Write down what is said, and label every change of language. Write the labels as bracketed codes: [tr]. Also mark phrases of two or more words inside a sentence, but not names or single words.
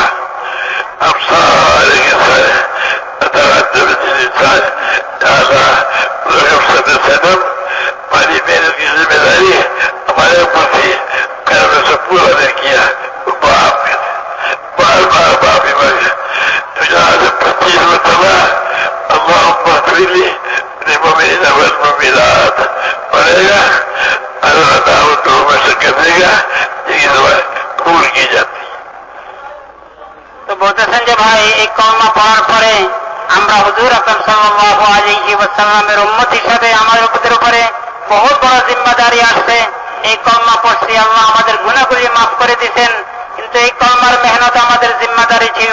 [ur] ہم سارے کے سارے ہماری محنت کی ذمہ داری ہمارے اوپر تھی میں سے پورا نہیں کیا بار بار معافی مانگے. 25 مرتبہ [ar] اللہم اغفر لی للمؤمنین والمؤمنات [ur] پڑھے گا اللہ تعالیٰ تو میں سے کر دے گا یہ دعا قبول کی جاتی. [bn] তো বলতেছেন যে ভাই এই কলমা পড়ার পরে আমরা হুজুর আকরাম [ar] صلى الله عليه وسلم [bn] উম্মত হিসাবে আমাদের উপরে বহুত বড় জিম্মাদারি আসছে. এই কলমা পড়ছি আল্লাহ আমাদের গুনাহগুলি মাফ করে দিয়েছেন কিন্তু এই কলমার মেহনত আমাদের জিম্মাদারি ছিল.